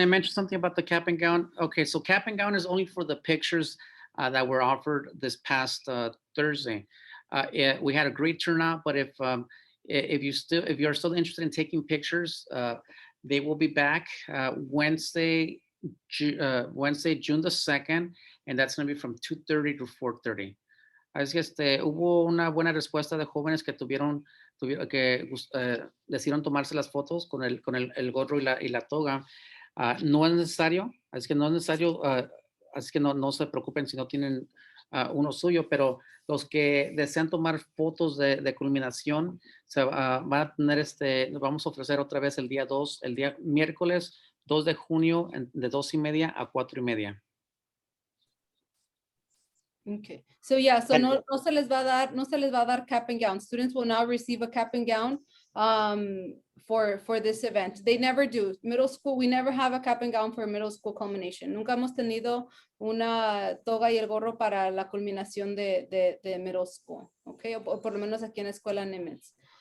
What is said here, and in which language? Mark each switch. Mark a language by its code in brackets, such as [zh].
[en] I mention something about the cap and gown? Okay, so cap and gown is only for the pictures that were offered this past Thursday. Yeah, we had a great turnout, but if you're still interested in taking pictures, they will be back Wednesday, June the 2nd, and that's going to be from 2:30 to 4:30. [es] Así que hubo una buena respuesta de jóvenes que decidieron tomarse las fotos con el gorro y la toga. No es necesario, así que no es necesario, así que no se preocupen si no tienen uno suyo, pero los que desean tomar fotos de culminación van a tener vamos a ofrecer otra vez el día miércoles 2 de junio de 2:30 a 4:30. [en] Okay, so yeah, so And- [es] no se les va a dar cap and gown. [en] Students will now receive a cap and gown for this event. They never do. Middle school, we never have a cap and gown for middle school culmination. [es] Nunca hemos tenido una toga y el gorro para la culminación de middle school. Okay, o por lo menos aquí en la escuela Nimitz.